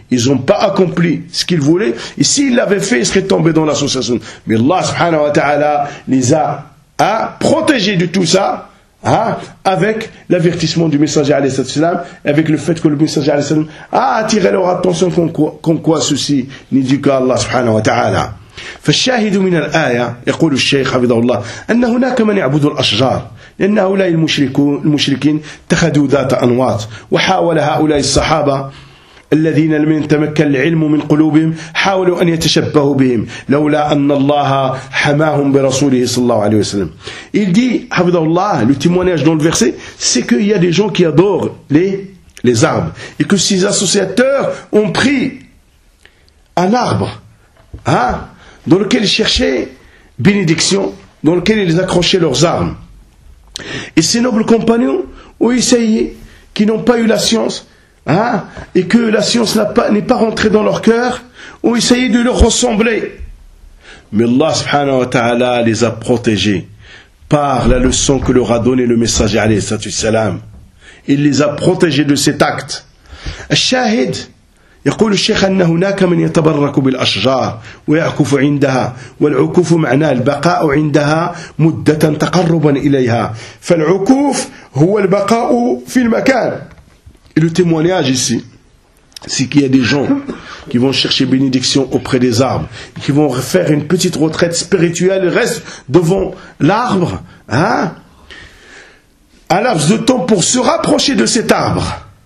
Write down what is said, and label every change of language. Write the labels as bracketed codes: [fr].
[fr] Ils n'ont pas accompli ce qu'ils voulaient. Et s'ils l'avaient fait, ils seraient tombés dans l'associationnisme. Mais Allah subhanahu wa ta'ala les a protégés de tout ça. Avec l'avertissement du messager alayhi salatu wassalam, avec le fait que le messager alayhi salatu wassalam a attiré leur attention qu'en quoi ceci n'est dû qu'à Allah subhanahu wa ta'ala. [ar] فالشاهد من الآية يقول الشيخ حفظه الله أن هناك من يعبد الأشجار، لأن هؤلاء المشركين اتخذوا ذات أنواط، وحاول هؤلاء الصحابة الذين لم يتمكن العلم من قلوبهم حاولوا أن يتشبهوا بهم لولا أن الله حماهم برسوله صلى الله عليه وسلم. [fr] Il dit, حفظه الله, le témoignage dans le verset, c'est qu'il y a des gens qui adorent les arbres et que ces associateurs ont pris un arbre dans lequel ils cherchaient bénédiction, dans lequel ils accrochaient leurs armes. Et ces nobles compagnons ont essayé, qui n'ont pas eu la science, et que la science n'est pas rentrée dans leur cœur, ont essayé de leur ressembler. Mais Allah subhanahu wa ta'ala les a protégés par la leçon que leur a donné le messager alayhi salatu wassalam. Il les a protégés de cet acte. [ar] Al-Shahid, يقول الشيخ أن هناك من يتبرك بالأشجار ويعكف عندها، والعكوف معناه البقاء عندها مدة تقربا إليها، فالعكوف هو البقاء في المكان. [fr] Et le témoignage ici, c'est qu'il y a des gens qui vont chercher bénédiction auprès des arbres, qui vont faire une petite retraite spirituelle, restent devant l'arbre, à laps de temps pour se rapprocher de cet arbre.